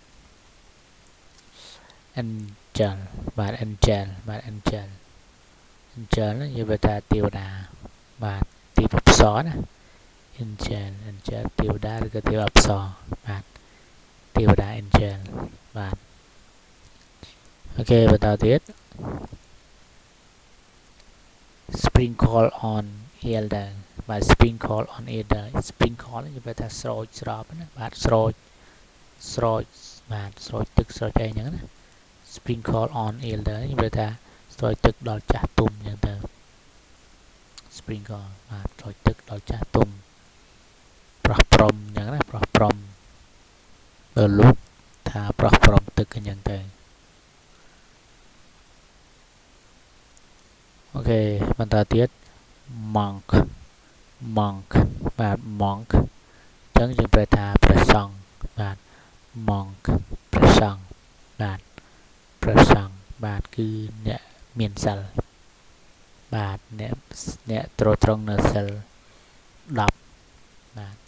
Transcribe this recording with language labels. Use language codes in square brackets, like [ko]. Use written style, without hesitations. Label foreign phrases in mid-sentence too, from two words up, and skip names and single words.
[km] angel បាទ angel ហ្នឹងយើងប្រែថាទេវតាបាទទេពអប្សរណា angel ទេវតាឬក៏ទេពអប្សរបាទទេវតា angel បាទអូខេបន្តទៀត [en] sprinkle on elder [km] បាទ [en] sprinkle on elder [km] sprinkle យើងប្រែថាស្រោចស្រពណាបាទស្រោចបាទស្រោចទឹកស្រោចអីហ្នឹងណា [en] sprinkle on elder [km] យើងប្រែថាស្រោចទឹកដល់ចាស់ទុំអញ្ចឹងទៅ sprinkle បាទស្រោចទឹកដល់ចាស់ទុំប្រោះព្រំអញ្ចឹងណាប្រោះព្រំបើលោកថាប្រោះព្រំទឹកអញ្ចឹងទៅ អូខេបន្តទៀត monk បាទ monk អញ្ចឹងយើងប្រែថាព្រះសង្ឃបាទ monk ព្រះសង្ឃបាទព្រះសង្ឃបាទគឺអ្នកមានសិលបាទអ្នកទ្រទ្រង់នៅសិល10បាទ